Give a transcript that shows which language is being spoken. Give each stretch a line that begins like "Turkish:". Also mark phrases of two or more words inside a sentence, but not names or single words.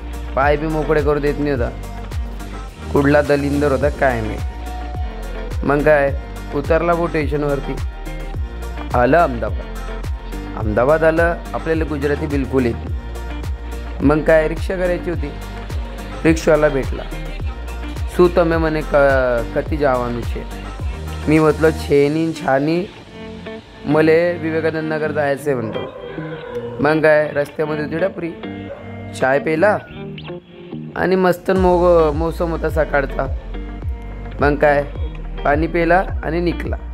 Marathi: पाय बी मोकळे करू देत नाही होता. कुठला दलिंदर होता काय माहिती. मग काय उतरला वो स्टेशनवरती. आलं अहमदाबाद आलं. आपल्याला गुजराती बिलकुल येत नाही. मग काय रिक्षा करायची होती. रिक्षावाला भेटला.
Gujarati: શું તમે મને કતી જવાનું છે.
Marathi: मी म्हटलं छेनी छानी मले विवेकानंद नगर जायचं म्हणतो. मग काय रस्त्यामध्ये होती टपरी. चाय पेला आणि मस्त मौसम होता सकाळचा. मग काय पाणी पेला आणि निघला.